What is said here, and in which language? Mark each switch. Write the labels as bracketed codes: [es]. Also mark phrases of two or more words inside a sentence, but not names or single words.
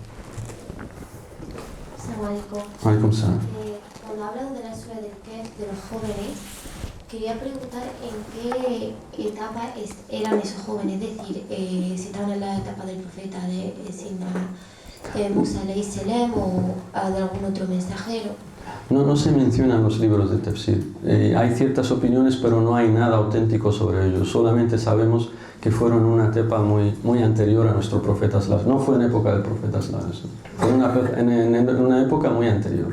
[ar] عليكم السلام. [es] Cuando hablas de la sura del Kahf de los jóvenes, quería preguntar en qué etapa eran esos jóvenes, es decir, si estaban en la etapa del profeta de Musa [ar] عليه السلام [es] o de algún otro mensajero. No se mencionan los libros de tafsir. Hay ciertas opiniones, pero no hay nada auténtico sobre ellos. Solamente sabemos que fueron en una etapa muy anterior a nuestro profeta sallallahu. No fue en época del profeta sallallahu. Fue en una época muy anterior.